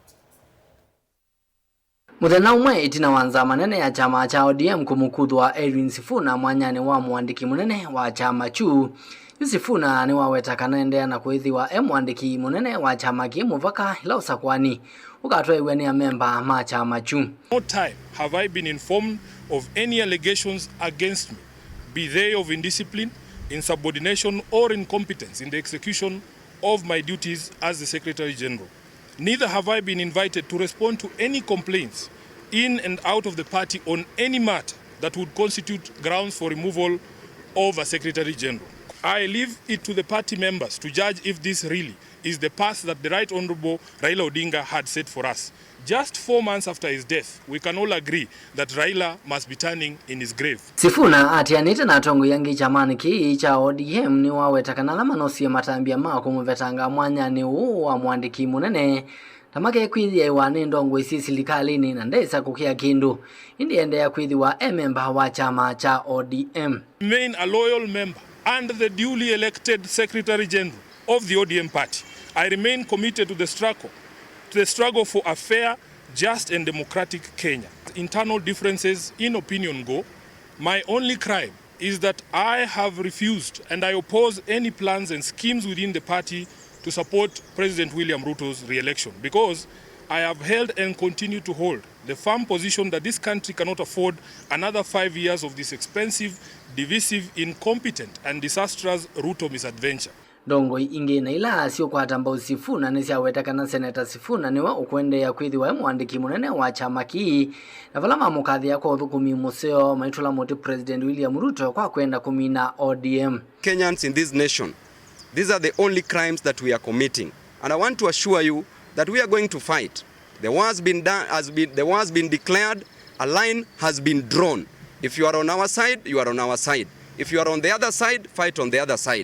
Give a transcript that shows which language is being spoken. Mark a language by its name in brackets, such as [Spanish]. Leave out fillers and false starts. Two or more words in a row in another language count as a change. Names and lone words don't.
[Kamba] Muthenya umwe Itina wa nzama nene ya chama cha ODM kumukuthwa Edwin Sifuna mwanyani wa Muandiki Munene wa chama chu. Sifuna ni waweta kanaendea na kuithiwa Muandiki Munene wa chama ki muvaka ila usakwani ukatwewe ni memba ma chama chu. [English] No time have I been informed of any allegations against me, be they of indiscipline, insubordination or incompetence in the execution of my duties as the Secretary General. Neither have I been invited to respond to any complaints in and out of the party on any matter that would constitute grounds for removal of a Secretary General. I leave it to the party members to judge if this really is the path that the Right Honorable Raila Odinga had set for us. Just 4 months after his death, we can all agree that Raila must be turning in his grave. [Kamba] Sifuna atianite na tongo yangi kyamani ki cha ODM ni waweta kanala manosi ya matambia mako kumvetanga mwanyani wa Muandiki Munene tamake kwithia iwane ndongoi silikalini na ndeisa kukia kindu indi endea kwithiwa memba wa chama cha ODM. [English] Remain a loyal member and the duly elected Secretary General of the ODM party. I remain committed to the struggle for a fair, just and democratic Kenya. Internal differences in opinion go. My only crime is that I have refused and I oppose any plans and schemes within the party to support President William Ruto's re-election, because I have held and continue to hold the firm position that this country cannot afford another 5 years of this expensive, divisive, incompetent and disastrous Ruto misadventure. [Kamba] Ndongoi inge na ila sio kwa mbau Sifuna nisi aweta kana seneta Sifuna niwa ukwende ya kwithiwa Muandiki Munene wa chama ki na vala mamukathi ya kwa thukumi museo maitula moti President William Ruto kwa kwenda kumina ODM. [English] Kenyans in this nation, these are the only crimes that we are committing, and I want to assure you that we are going to fight. The war has been done, the war has been declared, a line has been drawn. If you are on our side, you are on our side. If you are on the other side, fight on the other side.